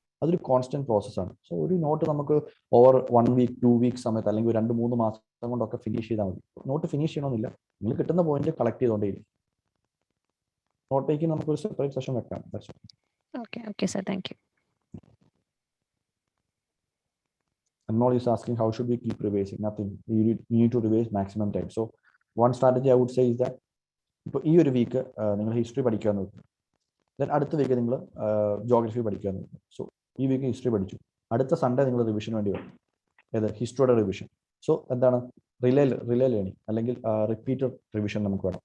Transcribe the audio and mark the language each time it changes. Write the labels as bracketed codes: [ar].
[ml] അതൊരു കോൺസ്റ്റന്റ് പ്രോസസ്സാണ്. സോ ഒരു നോട്ട് നമുക്ക് ഓവർ 1 വീക്ക് 2 വീക്ക് സമയത്ത് അല്ലെങ്കിൽ 2-3 മാസം കൊണ്ടൊക്കെ ഫിനിഷ് ചെയ്താൽ മതി. നോട്ട് ഫിനിഷ് ചെയ്യണമെന്നില്ല, നിങ്ങൾ കിട്ടുന്ന പോയിന്റ് കളക്ട് ചെയ്തുകൊണ്ടേയിരിക്കും. നോട്ട് ടേക്കിംഗ് നമുക്കൊരു സെപ്പറേറ്റ് സെഷൻ വെക്കാം. [en] Okay sir, thank you. Anmol is asking how should we keep revising? Nothing. You need to revise maximum time. So one strategy I would say is that [ml] ഇപ്പോൾ ഈ ഒരു week നിങ്ങൾ history പഠിക്കാൻ നോക്കും, then അടുത്ത week നിങ്ങൾ geography പഠിക്കാൻ നോക്കും. സോ ഈ വീക്ക് ഹിസ്റ്ററി പഠിച്ചു, അടുത്ത സൺഡേ നിങ്ങൾ റിവിഷൻ വേണ്ടി വരും. ഏത് ഹിസ്റ്ററിയുടെ റിവിഷൻ. സോ എന്താണ് റിലേ ലേണിംഗ് അല്ലെങ്കിൽ റിപ്പീറ്റഡ് റിവിഷൻ നമുക്ക് വേണം.